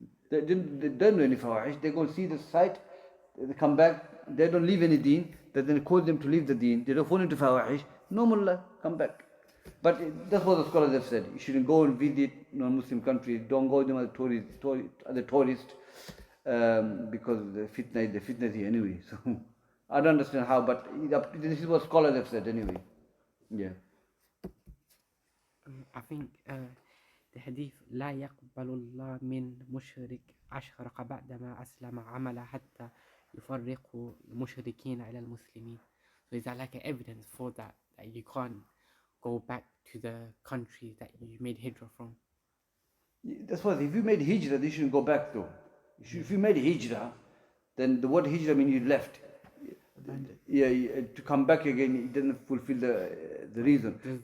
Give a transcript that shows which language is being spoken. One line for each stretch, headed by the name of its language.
English: they don't do any fawahish. They go and see the site, they come back, they don't leave any deen, they then cause them to leave the deen, they don't fall into fawahish, no mullah, come back. But that's what the scholars have said. You shouldn't go and visit non-Muslim countries, don't go to them as a tourist, because the fitna is here anyway. So I don't understand how, but this is what scholars have said anyway. Yeah. I think the hadith
Arabic: لا يقبل الله من مشرك أشرك بعدما أسلم عمل حتى يفرق المشركين على المسلمين.
English: So is that like an evidence for that you can't go back to the country that you made hijrah from? That's why if you made hijrah, you shouldn't go back though. If you made hijrah, then the word hijrah means you left. Yeah, to come back again, it doesn't fulfill the reason.